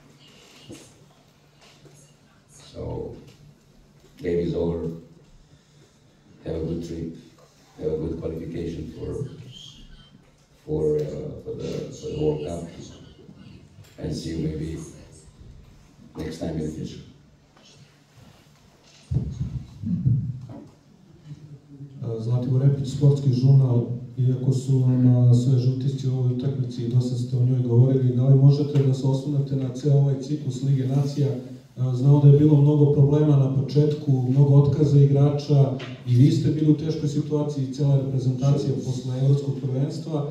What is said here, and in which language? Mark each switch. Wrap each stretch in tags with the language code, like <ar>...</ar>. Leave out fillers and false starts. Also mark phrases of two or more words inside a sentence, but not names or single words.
<en>So, game is over. Have a good trip. Have a good qualification for the World Cup, and see you maybe next time in the future.</en> <sr>Zlatibor Repić, Sportski žurnal. Iako su vam sve žutisci u ovoj utakmici i dosta ste o njoj govorili, da li možete da se osvrnete na ceo ovaj ciklus Lige nacija? Znamo da je bilo mnogo problema na početku, mnogo otkaza igrača i vi ste bili u teškoj situaciji i cijela reprezentacija posle evropskog prvenstva.</sr>